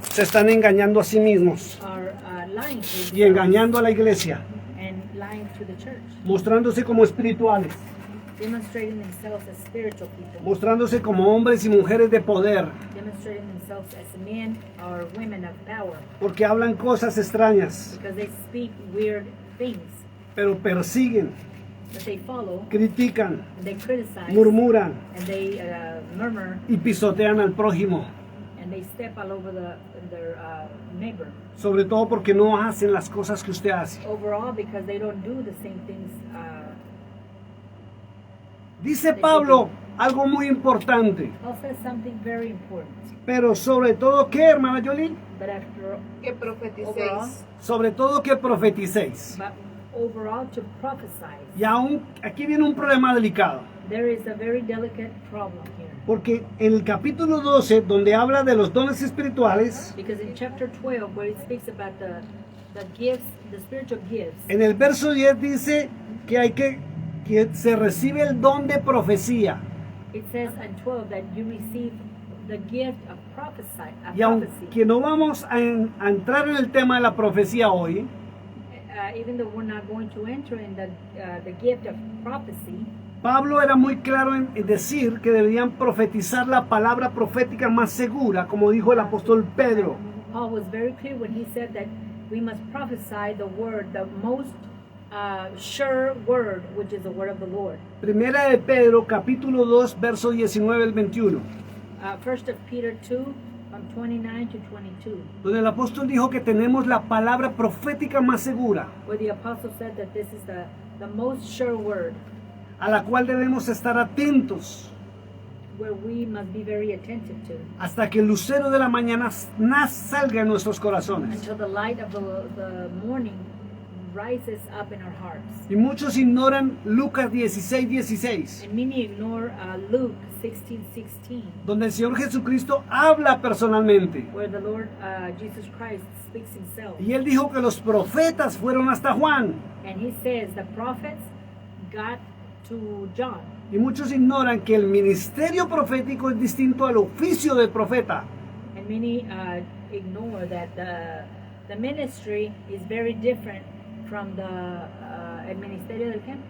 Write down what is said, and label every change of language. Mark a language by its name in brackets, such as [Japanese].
[Spanish] se están engañando a sí mismos [English] are lying to [Spanish] y [English] themselves [Spanish] engañando a la iglesia, [English] and lying to the church, [Spanish] mostrándose como espirituales, [English] demonstrating themselves as spiritual people, [Spanish] mostrándose como hombres y mujeres de poder, [English] demonstrating themselves as men or women of power, [Spanish] porque hablan cosas extrañas, [English] because they speak weird things, [Spanish] pero persiguen, [English] but they follow, [Spanish] critican, [English] and they criticize, [Spanish] murmuran [English] and they murmur, [Spanish] y pisotean al prójimo, [English] and they step all over their neighbor. [Spanish] sobre todo porque no hacen las cosas que usted hace. [English] Overall, because they don't do the same things. [Spanish] Dice Pablo algo muy importante, [English] Paul says something very important. [Spanish] pero sobre todo, ¿qué, hermana Yoli? [English] But after [Spanish] Que [English] overall, [Spanish] profeticéis. Sobre todo que profeticéis. [English] but overall to prophesy, [Spanish] Y aún aquí viene un problema delicado, [English] there is a very delicate problem here. [Spanish] porque en el capítulo 12, donde habla de los dones espirituales, [English] Because in chapter 12, where it speaks about the gifts, the spiritual gifts, [Spanish] en el verso 10 dice que se recibe el don de profecía. [English] it says in 12 that you receive the gift of prophecy. [Spanish] Y aunque no vamos a entrar en el tema de la profecía hoy, [English] Even though we're not going to enter in the gift of prophecy, [Spanish] Pablo era muy claro en decir que deberían profetizar la palabra profética más segura, como dijo el apóstol Pedro. [English] Paul was very clear when he said that we must prophesy the word, the most sure word, which is the word of the Lord. [Spanish] Primera de Pedro, capítulo 2, verso 19 al 21, [English] First of Peter 2, from 29 to 22, [Spanish] donde el apóstol dijo que tenemos la palabra profética más segura, [English] where the apostle said that this is the most sure word, [Spanish] a la cual debemos estar atentos [English] where we must be very attentive to, [Spanish] hasta que el lucero de la mañana salga en nuestros corazones. [English] until the light of the morning rises up in our hearts. [Spanish] Y muchos ignoran Lucas 16, 16, [English] And many ignore Luke 16:16, [Spanish] donde el Señor Jesucristo habla personalmente. [English] where the Lord Jesus Christ speaks himself. [Spanish] Y él dijo que los profetas fueron hasta Juan. [English] And he says the prophets got to John. [Spanish] Y muchos ignoran que el ministerio profético es distinto al oficio del profeta. [English] And many ignore that the ministry is very different from [Spanish] el ministerio del qué?